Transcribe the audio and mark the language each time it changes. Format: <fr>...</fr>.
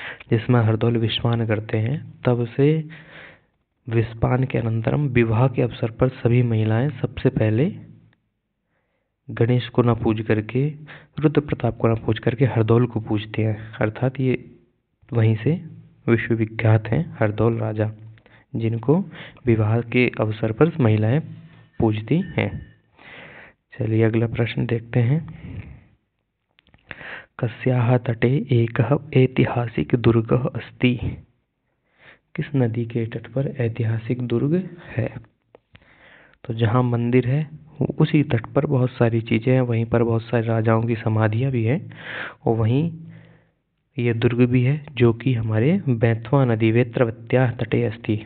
<hi>जिसमें हरदौल विस्वान करते हैं, तब से विस्पान के अनंतरम विवाह के अवसर पर सभी महिलाएं सबसे पहले गणेश को न पूज करके, रुद्र प्रताप को न पूज करके हरदौल को पूजते हैं। अर्थात ये वहीं से विश्वविख्यात हैं हरदौल राजा, जिनको विवाह के अवसर पर महिलाएं पूजती हैं। चलिए अगला प्रश्न देखते हैं।</hi> <sa>कस्याः तटे एकः ऐतिहासिक दुर्गः अस्ति?</sa> <hi>किस नदी के तट पर ऐतिहासिक दुर्ग है? तो जहाँ मंदिर है उसी तट पर बहुत सारी चीजें हैं, वहीं पर बहुत सारे राजाओं की समाधियां भी हैं, और वहीं ये दुर्ग भी है जो कि हमारे बेतवा नदी</hi> <sa>वेत्रवत्याः तटे अस्ति।</sa>